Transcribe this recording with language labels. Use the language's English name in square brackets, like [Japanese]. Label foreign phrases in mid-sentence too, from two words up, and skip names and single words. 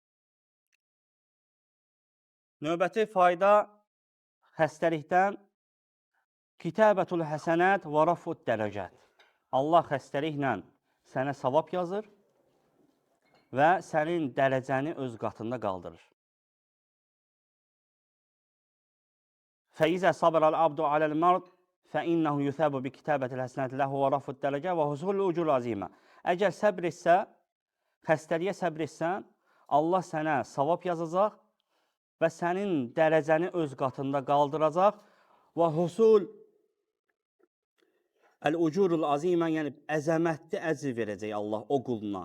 [Azerbaijani] Növbəti fayda xəstəlikdən [Arabic] كتابة الحسنات ورفع الدرجات. [Azerbaijani] Allah xəstəliklə sənə savab yazır və sənin dərəcəni öz qatında qaldırır. [Arabic] فإذا صبر العبد على المرض فَإِنَّهُ يُثَابُ بِكِتَابَةِ الْحَسَنَاتِ لَهُ وَرَفُ الدَّرَجَةِ وَحُصُولُ الْأُجُورِ الْعَظِيمَةِ. [Azerbaijani] Əgər səbr etsə, xəstəliyə səbr etsən, Allah sənə savab yazacaq və sənin dərəcəni öz qatında qaldıracaq. Və [Arabic] حصول الأجور العظيمة, [Azerbaijani] yəni əzəmətli əcr verəcək Allah o quluna.